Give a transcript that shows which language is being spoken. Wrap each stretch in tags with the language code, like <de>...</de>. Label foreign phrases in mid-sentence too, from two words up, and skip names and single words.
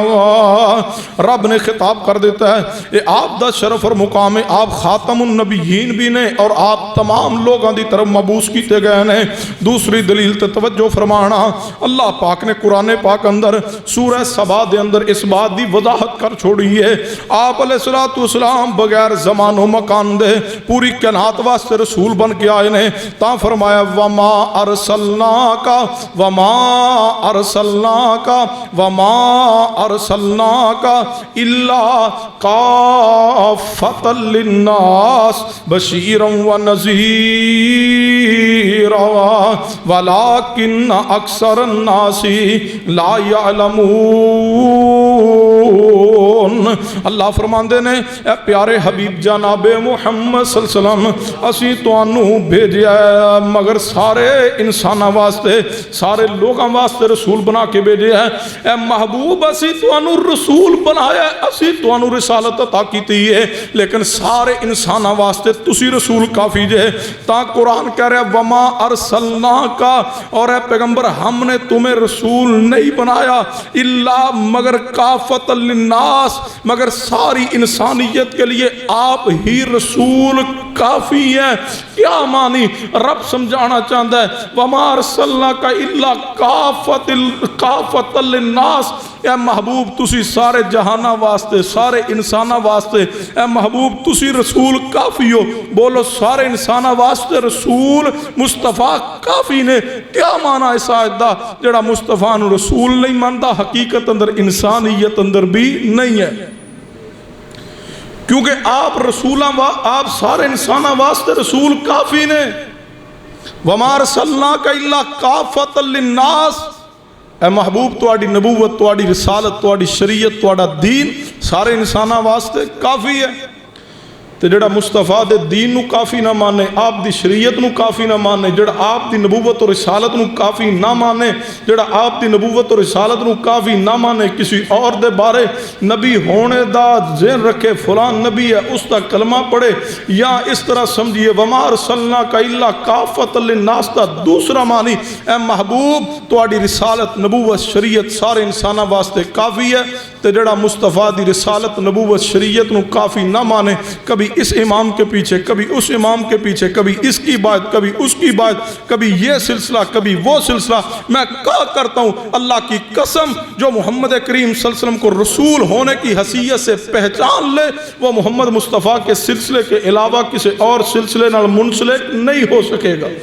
<pa>رب نے خطاب کر دیتا ہے اے آپ دا شرف اور مقام ہے، آپ خاتم النبیین بھی نے اور آپ تمام لوگاں دی طرف مبعوث کیتے گئے ہیں۔ دوسری دلیل تے توجہ فرمانا، اللہ پاک نے قرآن پاک اندر سورہ سبا دے اندر اس بات دی وضاحت کر چھوڑی ہے، آپ علیہ السلام بغیر زمان و مکان دے پوری کائنات واسطے رسول بن کے آئے نے، تا فرمایا</pa> <ar>وما ارسلناک وما ارسلناک وما ارسلناک الا کافۃ للناس بشیرا ونذیرا ولکن اکثر الناس لا یعلمون۔</ar> <pa>اللہ فرماندے نے اے پیارے حبیب جناب محمد</pa> <ar>صلی اللہ علیہ وسلم،</ar> <pa>اسی تانوں بھیجیا ہے مگر سارے انساناں واسطے، سارے لوگاں واسطے رسول بنا کے بھیجیا ہے۔ اے محبوب اسی تانوں رسول بنایا ہے، اسی تانوں رسالت عطا کیتی ہے، لیکن سارے انساناں واسطے تسی رسول کافی جے۔</pa> <ur>تا قرآن کہہ رہا ہے</ur> <ar>وما ارسلناک،</ar> <ur>اور اے پیغمبر ہم نے تمہیں رسول نہیں بنایا الا مگر</ur> <ar>کافۃ للناس،</ar> <ur>مگر ساری انسانیت کے لیے آپ ہی رسول کافی ہے۔ کیا معنی رب سمجھانا چاہتا ہے؟</ur> <ar>وما ارسلناک الا کافۃ للناس،</ar> <pa>اے محبوب تسی سارے جہانہ واسطے، سارے انسانہ واسطے، اے محبوب تسی رسول کافی ہو۔ بولو سارے انسانہ واسطے رسول مصطفیٰ کافی نے۔ کیا معنی اس آیت دا؟ جڑا مصطفیٰ نو رسول نہیں مانتا حقیقت اندر انسانیت اندر بھی نہیں ہے، کیونکہ آپ رسولاں آپ سارے انسانہ واسطے رسول کافی نے۔</pa> <ar>وما ارسلناک الا کافۃ للناس،</ar> <pa>اے محبوب تواڈی نبوت، تواڈی رسالت، تواڈی شریعت، تواڈا دین سارے انساناں واسطے کافی ہے۔ تے جڑا مصطفیٰ دے دین نو کافی نہ مانے، آپ دی شریعت نو کافی نہ مانے، جڑا آپ دی نبوت اور رسالت نو کافی نہ مانے، جڑا آپ دی نبوت اور رسالت نو کافی نہ مانے، کسی اور دے بارے نبی ہونے دا ذہن رکھے فلان نبی ہے اس دا کلمہ پڑھے، یا اس طرح سمجھیے</pa> <ar>وما ارسلناک الا کافۃ للناس</ar> <pa>دا دوسرا معنی اے محبوب تواڈی رسالت، نبوت، شریعت سارے انساناں واسطے کافی ہے۔ تے جڑا مصطفیٰ دی رسالت، نبوت، شریعت نو کافی نہ مانے،</pa> <ur>کبھی اس امام کے پیچھے، کبھی اس امام کے پیچھے، کبھی اس کی بات، کبھی اس کی بات، کبھی یہ سلسلہ، کبھی وہ سلسلہ، میں کہا کرتا ہوں اللہ کی قسم جو محمد کریم</ur> <ar>صلی اللہ علیہ وسلم</ar> <ur>کو رسول ہونے کی حیثیت سے پہچان لے، وہ محمد مصطفیٰ کے سلسلے کے علاوہ کسی اور سلسلے نال منسلک نہیں ہو سکے گا۔</ur>